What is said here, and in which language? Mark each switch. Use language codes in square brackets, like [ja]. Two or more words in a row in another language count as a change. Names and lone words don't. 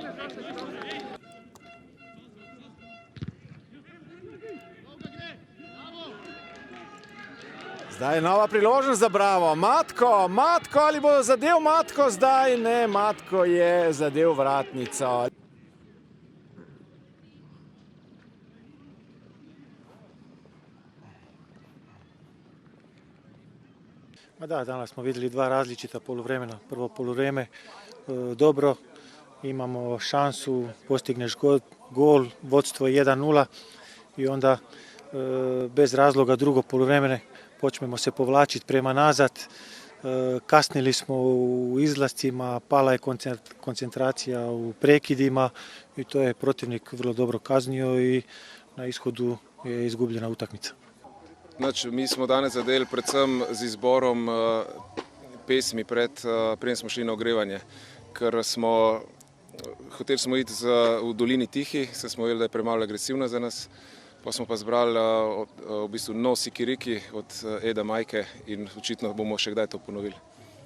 [sl] Zdaj je nova priložnost za Bravo. Matko, ali bo zadev Matko zdaj? Ne, Matko je zadev vratnico. [hr] Da, danas smo vidjeli dva različita poluvremena. Prvo poluvreme dobro, imamo šansu, postigneš gol, vodstvo 1-0 i onda bez razloga drugo poluvremene počnemo se povlačiti prema nazad, kasnili smo u izlascima, pala je koncentracija u prekidima i to je protivnik vrlo dobro kaznio i na ishodu je izgubljena utakmica. [sl] Znači, mi smo danes zadeli predvsem z izborom pesmi preden smo šli na ogrevanje, ker hoteli smo iti v Dolini Tihi, saj smo vedeli, da je premalo agresivna za nas. Pa smo pa zbrali v bistvu No Sikiriki od Eda Majke in očitno bomo še kdaj to ponovili.